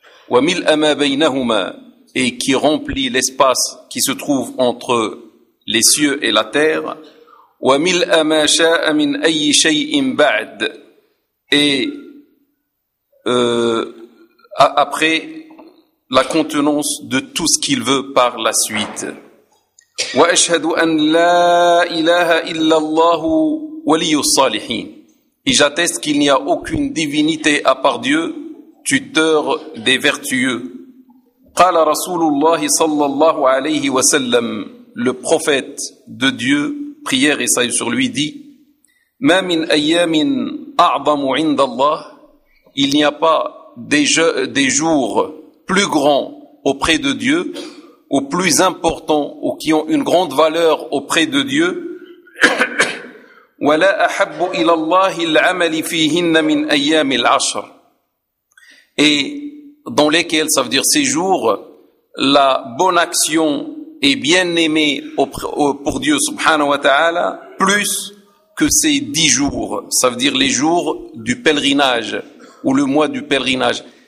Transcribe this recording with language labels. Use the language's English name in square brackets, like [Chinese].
[Arabic] وملء ما بينهما [French] et qui remplit l'espace qui se trouve entre les cieux et la terre [Arabic] وملء ما شاء من أي شيء بعد [French] et après la contenance de tout ce qu'il veut par la suite. [Arabic] وأشهد أن لا إله إلا الله ولي الصالحين. [French] Et j'atteste qu'il n'y a aucune divinité à part Dieu, tuteur des vertueux. [Arabic] قال رسول الله صلى الله عليه وسلم, [French] le prophète de Dieu, prière et salut sur lui, dit: [Arabic] ما من أيام أعظم عند الله. [French] Il n'y a pas des jours plus grands auprès de Dieu, ou plus importants, ou qui ont une grande valeur auprès de Dieu. [Arabic] وَلَا أَحَبُّ إِلَى اللَّهِ الْعَمَلِ فِيهِنَّ مِنْ أَيَّامِ الْعَشْرِ [French] et dans lesquels, ça veut dire ces jours, la bonne action est bien aimée pour Dieu, [Arabic] subhanahu wa ta'ala, [French] plus que ces 10 jours, ça veut dire les jours du pèlerinage, ou le mois du pèlerinage.